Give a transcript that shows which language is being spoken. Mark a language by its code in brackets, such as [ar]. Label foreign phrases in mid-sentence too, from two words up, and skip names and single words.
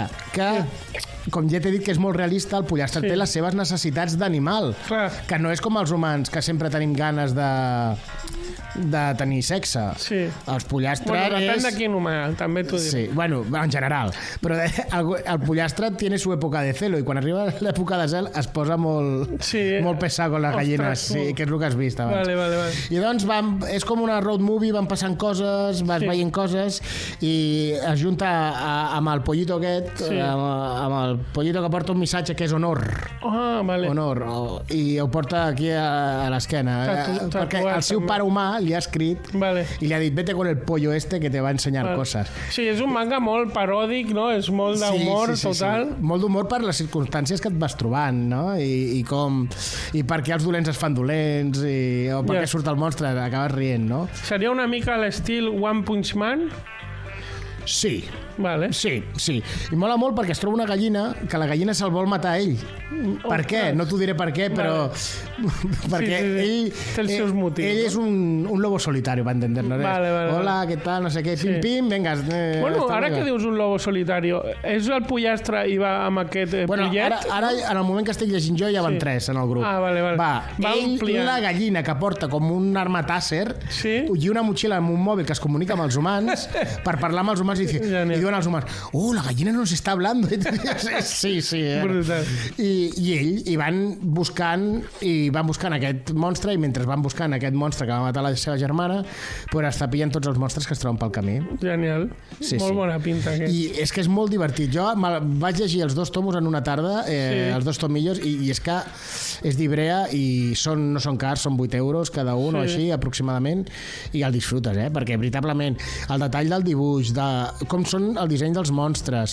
[ca] Que com ja t'he dit que és molt realista, el pollastre té les seves necessitats d'animal, que no és com els humans, que sempre tenim ganes de tenir sexe. Sí. Els pollastres bueno, depèn de quin humà, també t'ho diré. Sí, bueno, en general. Però el pollastre [es] tiene su [ca] època de celo i quan arriba l'època de zel es posa molt pesat con les gallines, sí, que és el que has vist abans. Vale. I doncs és com una road movie, van passant coses, vas veient coses i es junta amb el pollito aquest, amb el pollito que porta un missatge que és honor. Ah, vale. Honor. I ho porta aquí a l'esquena. Perquè el seu pare humà li ha escrit i li ha dit, [es] vete con el pollo este que te va a [ca] ensenyar coses. Sí, és un manga molt paròdic, no? És molt d'humor total. Sí. Molt d'humor per les circumstàncies que et vas trobant, no? I per què els dolents es fan dolents, o per què surt el monstre, acabes rient, no? Seria una mica a l'estil One Punch Man? Sí. Vale. Sí. I mola molt perquè es troba una gallina que la gallina se'l vol matar a ell. Per què? No t'ho diré per què, però... perquè ell... Té els seus motius. Ell és [es] un lobo solitario, [ca] va entender, no? Vale. Hola, què tal, no sé què, pim, venga. Bueno, ara que dius [es] un lobo solitario, [ca] és el pollastre i va amb aquest pollet? Ara, en el moment que estic llegint jo, ja van 3 en el grup. Ah, vale. Va ell, la gallina que porta com un arma tàser i una motxilla amb un mòbil que es comunica amb els humans per parlar amb els humans i diuen als humans, [es] la gallina nos está hablando. [ca] Sí. Brutal. I ell, van buscant aquest monstre i mentre van buscant aquest monstre que va matar la seva germana, pues està pillant tots els monstres que es troben pel camí. Genial. Molt bona pinta. I és que és molt divertit. Jo vaig llegir els 2 tomos en una tarda, els 2 tomillos, i és que és d'Ibrea i no són cars, són 8 euros cada un o així, aproximadament, i el disfrutes, perquè veritablement el detall del dibuix, de com són el disseny dels monstres,